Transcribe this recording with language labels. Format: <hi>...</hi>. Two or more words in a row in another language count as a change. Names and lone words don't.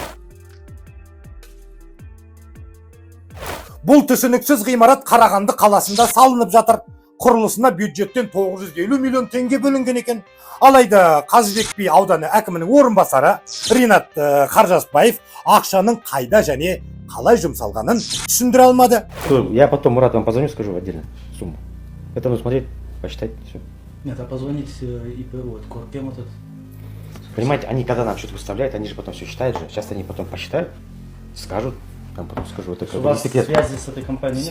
<kk>Бұл түсініксіз ғимарат Қарағанды қаласында салынып жатыр. Құрылысына бюджеттен 950 миллион теңге бөлінген екен. Алайда Қазыбек би ауданы әкімінің орынбасары Ринат Қаржаспаев ақшаның қайда және қалай жұмсалғанын түсіндіре алмады.</kk> <ru>Я потом Мурат вам позвоню, скажу отдельно сумму. Это нужно смотреть, посчитать, все. Нет, а позвонить ИП, вот, Корпем вот этот. Понимаете, они когда нам что-то выставляют, они же потом все считают же. Сейчас они потом посчитают, скажут, Там потом скажу, это У как бы не вас секрет. связи с этой компанией нет?</ru>